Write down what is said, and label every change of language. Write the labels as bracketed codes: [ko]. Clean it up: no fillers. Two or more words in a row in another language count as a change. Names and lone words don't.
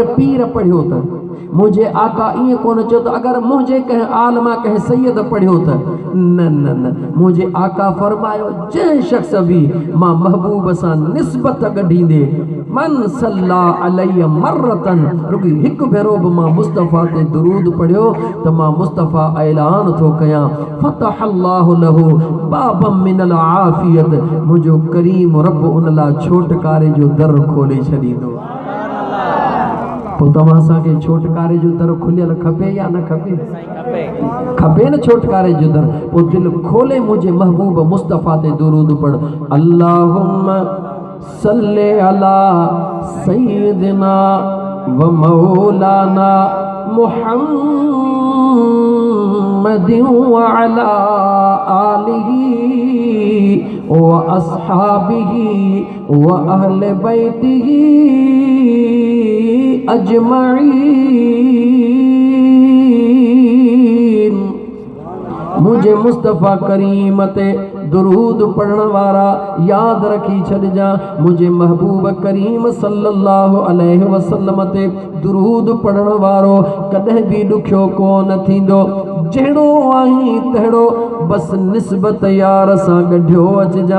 [sd] पीर पढ़ियो त, मुंहिंजे आका ईअं कोन चयो त अगरि मुंहिंजे कंहिं आलमा कंहिं सैयद पढ़ियो त, न न न, मुंहिंजे आका फरमायो जंहिं शख्स बि मां महबूब सां निस्बत ॻढींदे, [ar] من صلى علي مرة, [sd] रुॻी हिकु भेरो बि मां मुस्तफ़ा ते दुरूद पढ़ियो त मां मुस्तफ़ा ऐलान थो कयां, [ar] فتح الله له بابا من العافية, [sd] मुंहिंजो करीम रब उन लाइ छोटकारे जो दर खोले छॾींदो। पोइ तव्हां असांखे छोटकारे जो दर खुलियल खपे या न खपे? खपे न छोटकारे जो दर। पोइ दिलि खोले मुंहिंजे महबूब मुस्तफ़ा ते दुरूद पढ़। [ar] اللهم صل على سيدنا ومولانا محمد محمد وعلى آله وأصحابه وأهل بيته أجمعين. [sd] मुझे मुस्तफ़ा करीम ते दुरूद पढ़ण वारा याद रखी छॾिजां। मुझे महबूब करीम सल्लल्लाहु अलैहि वसल्लम ते दुरूद पढ़ण वारो कॾहिं बि ॾुखियो कोन थींदो। जहिड़ो आहीं तहिड़ो बस निस्बत यार सां गढियो अचिजां।